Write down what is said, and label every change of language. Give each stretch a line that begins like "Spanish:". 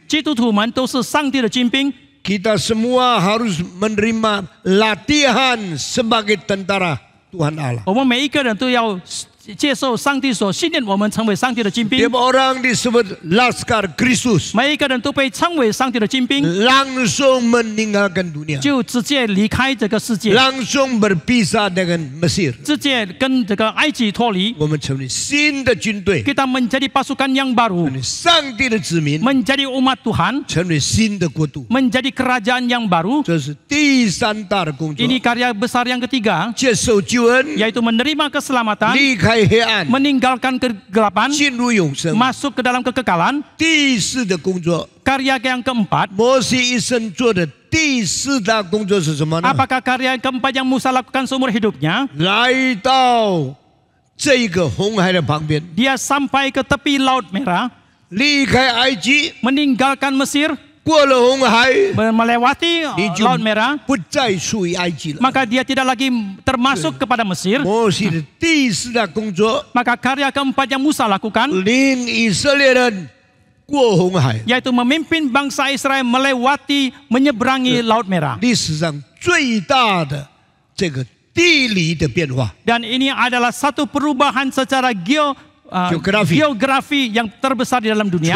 Chinese: 基督徒们都是上帝的精兵，
Indonesian: Kita semua harus menerima latihan sebagai tentara Tuhan Allah.
Chinese: 我们每一个人都要接受上帝所训练我们成为上帝的精兵。
Indonesian: Tiap orang disebut Laskar Kristus
Chinese: 每一个人都被称为上帝的精兵，
Indonesian: langsung meninggalkan dunia,
Chinese: 就直接离开这个世界，
Indonesian: langsung berpisah dengan Mesir.
Chinese: 直接跟这个埃及脱离。我们成为新的军队，
Indonesian: Kita menjadi pasukan yang baru,
Chinese: 成为上帝的子民，
Indonesian: menjadi umat Tuhan,
Chinese: 成为新的国度。
Indonesian: menjadi kerajaan yang baru.
Chinese: 这是第三大的工作，
Indonesian: Ini karya besar yang ketiga,
Chinese: 接受救恩，
Indonesian: yaitu menerima keselamatan,
Chinese: 离开黑暗，
Indonesian: meninggalkan kegelapan,
Chinese: 进入永生。
Indonesian: masuk ke dalam kekekalan.
Chinese: 第四的工作，
Indonesian: Karya yang keempat,
Chinese: 摩西一生做的第四大工作是什么呢？
Indonesian: apakah karya yang keempat yang Musa lakukan seumur hidupnya?
Chinese: 来到这个红海的旁边，
Indonesian: Dia sampai ke tepi Laut Merah,
Chinese: 离开埃及，
Indonesian: meninggalkan Mesir,
Chinese: 过了红海，
Indonesian: melewati
Chinese: 你就
Indonesian: Laut Merah,
Chinese: 不再属于埃及了。
Indonesian: maka dia tidak lagi termasuk kepada Mesir.
Chinese: 摩西的第四大工作，
Indonesian: Maka karya keempat yang Musa lakukan,
Chinese: 领以色列人过红海，
Indonesian: yaitu memimpin bangsa Israel melewati, menyeberangi Laut Merah.
Chinese: 历史上最大的这个地理的变化。
Indonesian: Dan ini adalah satu perubahan secara geografi yang terbesar di dalam dunia.